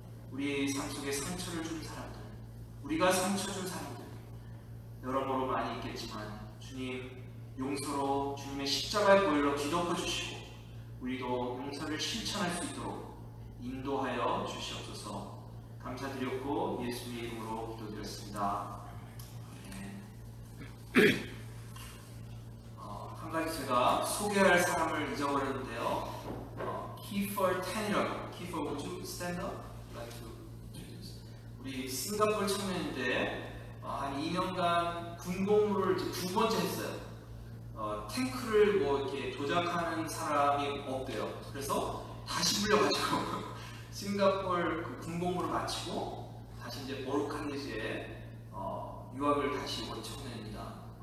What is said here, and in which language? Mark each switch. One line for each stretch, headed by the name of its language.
Korean: 우리 삶 속에 상처를 준 사람들, 우리가 상처 준 사람들 여러모로 많이 있겠지만 주님, 용서로 주님의 십자가의 보혈로 뒤덮어 주시고 우리도 용서를 실천할 수 있도록 인도하여 주시옵소서. 감사드렸고 예수님의 이름으로 기도드렸습니다. 한 가지 제가 소개할 사람을 잊어버렸는데요.
English: Kiefer Tan이라고. Kiefer, would you stand up? Like to introduce.
Korean: 우리 싱가포르 청년인데 한 2년간 군복무를 이제 2번째 했어요. 탱크를 뭐 이렇게 조작하는 사람이 없대요. 그래서 다시 불려가지고 싱가포르 그 군복무를 마치고 다시 이제 모로칸리지에 유학을 다시 온 청년입니다.